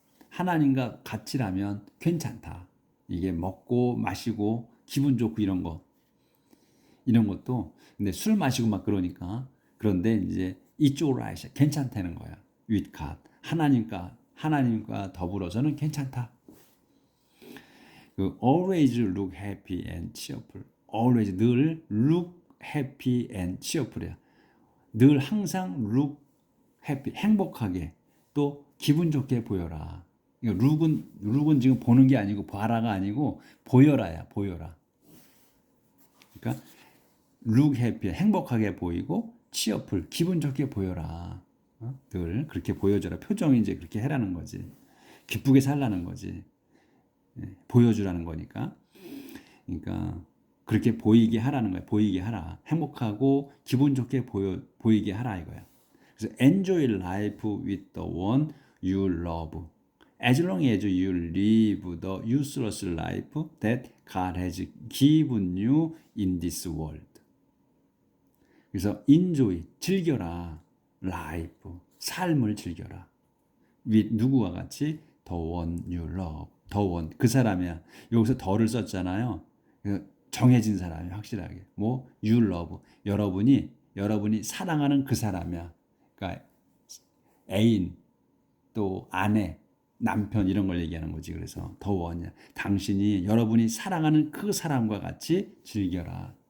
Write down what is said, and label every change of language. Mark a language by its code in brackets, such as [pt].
[ko] 하나님과 같이라면 괜찮다. 이게 먹고 마시고 기분 좋고 이런 것도 근데 술 마시고 막 그러니까 그런데 이제 [en] it's all right. [ko] 괜찮다는 거야. [en] with God. [ko] 하나님과 더불어서는 괜찮다. [en] 그 always look happy and cheerful. always 늘 look happy and cheerful이야. [ko] 늘 항상 [en] look happy [ko] 행복하게 또 기분 좋게 보여라. 룩은 지금 보는 게 아니고 봐라가 아니고 보여라야. 보여라. 그러니까 [en] look happy [ko] 행복하게 보이고 cheerful 기분 좋게 보여라. 늘 그렇게 보여줘라. 표정이 이제 그렇게 해라는 거지. 기쁘게 살라는 거지. 보여주라는 거니까. 그러니까 그렇게 보이게 하라는 거야. 보이게 하라. 행복하고 기분 좋게 보이게 하라 이거야. [en] 그래서 enjoy life with the one you love. As long as you live the useless life that God has given you in this world. [ko] 그래서 enjoy, 즐겨라. life, 삶을 즐겨라. with 누구와 같이 [en] the one you love. [ko] the one, 그 사람이야. 여기서 더를 썼잖아요. 정해진 사람이 확실하게. 뭐 [en] you love, [ko] 여러분이 사랑하는 그 사람이야. 그러니까 애인, 또 아내, 남편 이런 걸 얘기하는 거지. 그래서 더 원이야. 여러분이 사랑하는 그 사람과 같이 즐겨라.